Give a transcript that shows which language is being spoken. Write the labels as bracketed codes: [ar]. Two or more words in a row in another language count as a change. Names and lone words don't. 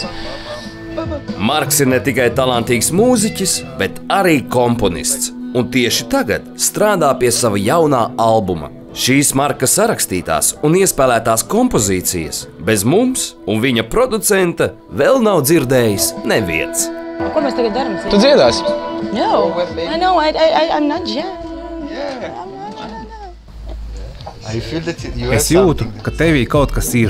[lv] Marks ir ne tikai talantīgs mūziķis, bet arī komponists. Un tieši tagad strādā pie sava jaunā albuma. Šīs Marka sarakstītās un iespēlētās kompozīcijas bez mums un viņa producenta vēl nav dzirdējis neviens. Ko mēs tagad darām? Tu dziedāsi? [en] No, I know, I'm not jam. [lv] Es jūtu, ka tevī kaut kas ir.